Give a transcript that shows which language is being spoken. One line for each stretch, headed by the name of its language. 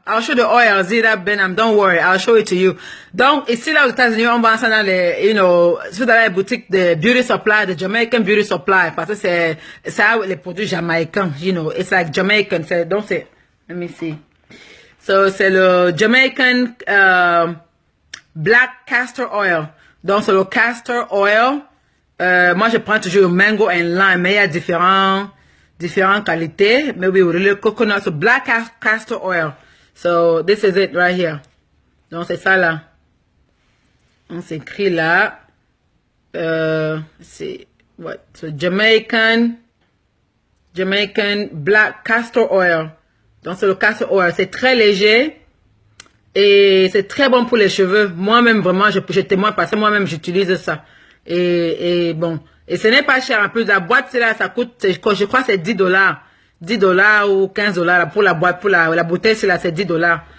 English: I'll show the oil, Zira Benham, don't worry, I'll show it to you.
French: Donc, ici, là, aux États-Unis, on vend ça dans les, si vous avez la boutique de beauty supply, de Jamaican beauty supply, parce que c'est ça, les produits jamaïcains,
English: it's like Jamaican,
French: donc c'est,
English: let me see.
French: So, c'est le Jamaican, black castor oil. Donc, c'est le castor oil. Moi, je prends toujours le mango and lime, mais il y a différentes qualités.
English: Maybe with a little coconut, so black castor oil. So, this is it right here.
French: Donc, c'est ça là. On s'écrit là. C'est, what?
English: So, Jamaican black castor oil.
French: Donc, c'est le castor oil. C'est très léger. Et c'est très bon pour les cheveux. Moi-même, vraiment, je témoigne parce que moi-même, j'utilise ça. Et bon. Et ce n'est pas cher. En plus, la boîte, c'est là, ça coûte, je crois que c'est $10. $10 ou $15 pour la boîte, pour la bouteille, c'est là, c'est $10.